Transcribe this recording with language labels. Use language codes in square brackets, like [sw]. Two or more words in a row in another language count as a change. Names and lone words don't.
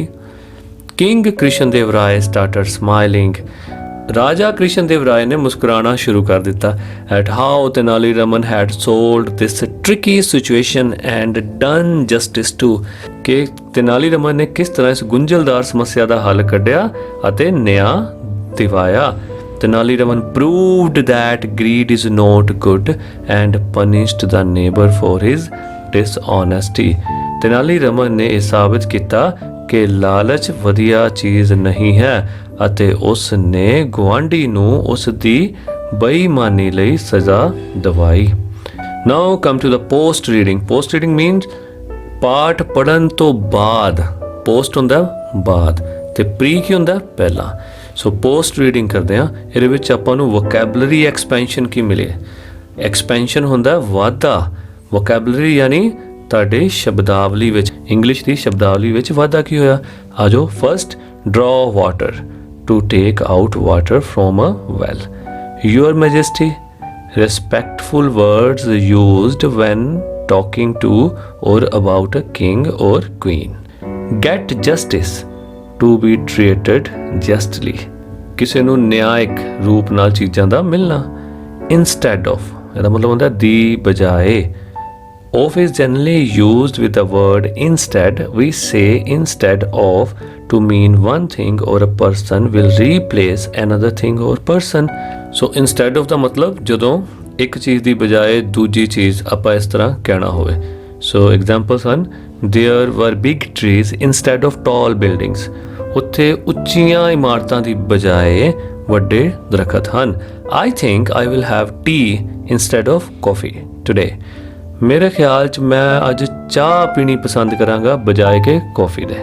[en] King ਕ੍ਰਿਸ਼ਨ-ਦੇਵ ਰਾਏ started smiling. [pa] ਰਾਜਾ ਕ੍ਰਿਸ਼ਨ-ਦੇਵ ਰਾਏ ਨੇ ਮੁਸਕਰਾਣਾ ਸ਼ੁਰੂ ਕਰ ਦਿੱਤਾ [en] at how Tenali Raman had solved this tricky situation and done justice too. [pa] ਕਿ ਤੇਨਾਲੀ ਰਮਨ ਨੇ ਕਿਸ ਤਰ੍ਹਾਂ ਇਸ ਗੁੰਝਲਦਾਰ ਸਮੱਸਿਆ ਦਾ ਹੱਲ ਕੱਢਿਆ ਅਤੇ ਨਿਆਂ ਦਿਵਾਇਆ। [en] ਤੇਨਾਲੀ ਰਮਨ proved that greed is not good and punished the neighbor for his dishonesty. [pa] ਤੇਨਾਲੀ ਰਮਨ ਨੇ ਇਹ ਸਾਬਿਤ ਕੀਤਾ ਕਿ ਲਾਲਚ ਵਧੀਆ ਚੀਜ਼ ਨਹੀਂ ਹੈ ਅਤੇ ਉਸ ਨੇ ਗੁਆਂਢੀ ਨੂੰ ਉਸ ਦੀ ਬੇਈਮਾਨੀ ਲਈ ਸਜ਼ਾ ਦਿਵਾਈ। [en] Now come to the post reading. Post reading means [pa] ਪਾਠ ਪੜਨ ਤੋਂ ਬਾਅਦ, ਪੋਸਟ ਹੁੰਦਾ ਬਾਅਦ ਤੇ ਪ੍ਰੀ ਕੀ ਹੁੰਦਾ ਪਹਿਲਾਂ। ਸੋ [en] post reading [pa] ਕਰਦੇ ਆ, ਇਹਦੇ ਵਿੱਚ ਆਪਾਂ ਨੂੰ [en] vocabulary expansion [pa] ਕੀ ਮਿਲੇ। ਐਕਸਪੈਂਸ਼ਨ ਹੁੰਦਾ ਵਾਧਾ, ਵੋਕੈਬਲਰੀ ਯਾਨੀ ਤੁਹਾਡੇ ਸ਼ਬਦਾਵਲੀ ਵਿੱਚ, ਇੰਗਲਿਸ਼ ਦੀ ਸ਼ਬਦਾਵਲੀ ਵਿੱਚ ਵਾਧਾ ਕੀ ਹੋਇਆ। ਆ ਜਾਓ। [en] First, draw, to take out water from a well. Your Majesty, respectful words used when talking to or about a king or queen. Get justice, to be treated justly, [pa] ਕਿਸੇ ਨੂੰ ਨਿਆਇਕ ਰੂਪ ਨਾਲ ਚੀਜ਼ਾਂ ਦਾ ਮਿਲਣਾ। [en] Instead of, [pa] ਇਹਦਾ ਮਤਲਬ ਹੁੰਦਾ ਦੀ ਬਜਾਏ। [en] Of is generally used with the word instead. We say instead of to mean one thing or a person will replace another thing or person. So instead of [pa] ਦਾ ਮਤਲਬ ਜਦੋਂ ਇੱਕ ਚੀਜ਼ ਦੀ ਬਜਾਏ ਦੂਜੀ ਚੀਜ਼ ਆਪਾਂ ਇਸ ਤਰ੍ਹਾਂ ਕਹਿਣਾ ਹੋਵੇ। [en] So examples ਹਨ, There were big trees instead of tall buildings, [pa] ਉੱਥੇ ਉੱਚੀਆਂ ਇਮਾਰਤਾਂ ਦੀ ਬਜਾਏ ਵੱਡੇ ਦਰਖਤ ਹਨ। [en] I think I will have tea instead of coffee today, [pa] ਮੇਰੇ ਖਿਆਲ 'ਚ ਮੈਂ ਅੱਜ ਚਾਹ ਪੀਣੀ ਪਸੰਦ ਕਰਾਂਗਾ ਬਜਾਏ ਕਿ ਕੌਫੀ ਦੇ।